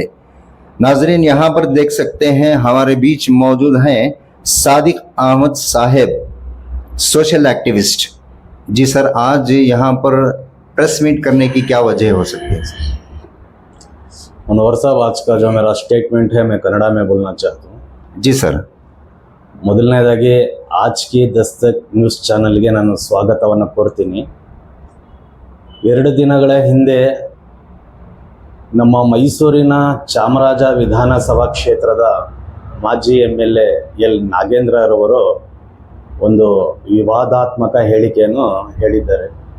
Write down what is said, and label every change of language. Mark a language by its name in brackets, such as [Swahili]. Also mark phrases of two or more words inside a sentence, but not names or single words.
[Hindi] नाजरीन, यहाँ पर देख सकते हैं हमारे बीच मौजूद हैं सादिक अहमद साहेब, [English] social activist. [Hindi] जी सर, आज यहाँ पर [English] press meet [Hindi] करने की क्या वजह हो सकती है? मनोहर साहब, आज का जो मेरा स्टेटमेंट है मैं कन्नड़ में बोलना चाहता हूँ। जी सर। [Kannada] ಮೊದಲನೇದಾಗಿ ಆಜ್ ಕಿ ದಸ್ತಕ್ ನ್ಯೂಸ್ ಚಾನಲ್ಗೆ ನಾನು ಸ್ವಾಗತವನ್ನು ಕೋರ್ತೀನಿ. 2 ದಿನಗಳ ಹಿಂದೆ ನಮ್ಮ ಮೈಸೂರಿನ ಚಾಮರಾಜ ವಿಧಾನಸಭಾ ಕ್ಷೇತ್ರದ ಮಾಜಿ MLA ಎಲ್ ನಾಗೇಂದ್ರರವರು ಒಂದು ವಿವಾದಾತ್ಮಕ ಹೇಳಿಕೆಯನ್ನು ಹೇಳಿದ್ದಾರೆ.